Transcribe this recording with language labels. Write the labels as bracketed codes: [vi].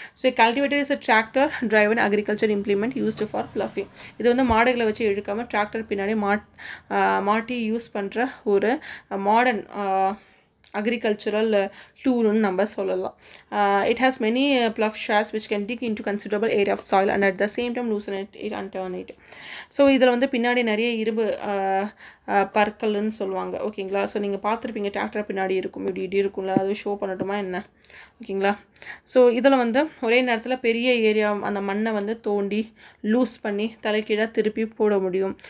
[en] So cultivator is a tractor driven agriculture implement used for ploughing. [ta] இது வந்து மாடுகளை வச்சு இழுக்காமல் டிராக்டர் பின்னாடி மாட்டி யூஸ் பண்ணுற ஒரு மாடர்ன் [en] agricultural tool [ta] நம்ம சொல்லலாம். [en] It has many plough shafts which can dig into considerable area of soil and at the same time loosen it and turn it. [ta] So இதில் வந்து பின்னாடி நிறைய இரும்பு பற்கள்னு சொல்லுவாங்க. ஓகேங்களா, ஸோ நீங்கள் பார்த்துருப்பீங்க டிராக்டர் பின்னாடி இருக்கும், இப்படி இருக்கும்ல, அது ஷோ பண்ணட்டுமா என்ன? ஓகேங்களா, ஸோ இதில் வந்து ஒரே நேரத்தில் பெரிய ஏரியா அந்த மண்ணை வந்து தோண்டி லூஸ் பண்ணி தலைக்கீழாக திருப்பி போட முடியும்.